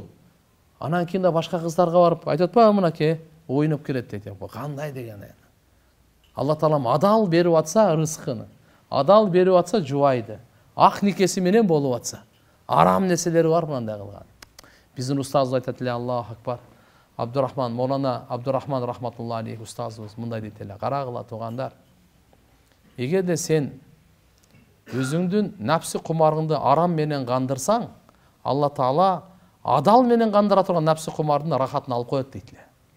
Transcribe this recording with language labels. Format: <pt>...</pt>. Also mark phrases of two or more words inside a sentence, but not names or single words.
<ky>Анан кийин да башка кыздарга барып айтып атпайбы, мынакей ойноп келет дейт. Кандай деген. Алла Таалам адал берип атса рызкын, адал берип атса жубайды, ак никеси менен болуп атса, арам нерселери бар мындай кылган. Биздин устазыбыз айтат эле,</ky> <ar>الله أكبر.</ar> <ky>Абдурахман, Молана Абдурахман</ky> <ar>رحمة الله عليه</ar> <ky>ұстазымыз мындай дейт эле: карагыла туугандар, эгерде сен өзүңдүн напсы кумарыңды арам менен кандырсаң, Алла Таала адал менен кандыра турган напсы кумардын рахатын алып коет дейт эле.</ky>